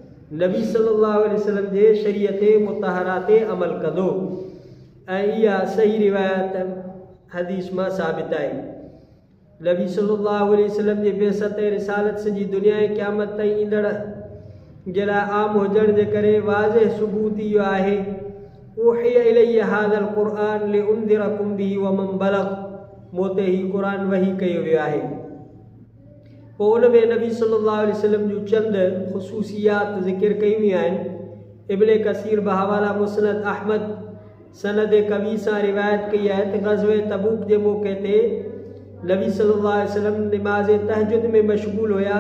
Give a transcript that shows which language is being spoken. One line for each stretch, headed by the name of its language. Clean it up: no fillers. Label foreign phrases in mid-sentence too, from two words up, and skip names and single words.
Sindhi: नबी
Arabic: صلى الله عليه وسلم
Sindhi: जे शरीयत मुतहरा ते अमल कंदो। ऐं इहा सही रिवायत हदीस मां साबित आहे। नबी
Arabic: صلى الله عليه وسلم
Sindhi: जे बेसत ऐं रिसालत सॼी दुनिया ऐं क़यामत ताईं ईंदड़ जे लाइ आम हुजण जे करे वाज़िह सबूत इहो आहे
Arabic: أوحي إلي هذا القرآن لأنذركم به ومن بلغ,
Sindhi: मूं ते ही क़ुर वही कयो वियो आहे। पोइ उन में नबी
Arabic: صلى الله عليه وسلم
Sindhi: जूं चंद ख़ुसूसियात ज़िक्र कयूं वियूं आहिनि। इब्न कसीर बहवाला मुस्नद अहमद सनद कवी सां रिवायत कई आहे त ग़ज़वे तबूक जे मौक़े ते नबी
Arabic: صلى الله عليه وسلم
Sindhi: निमाज़ तहजुद में मशगूल हुआ।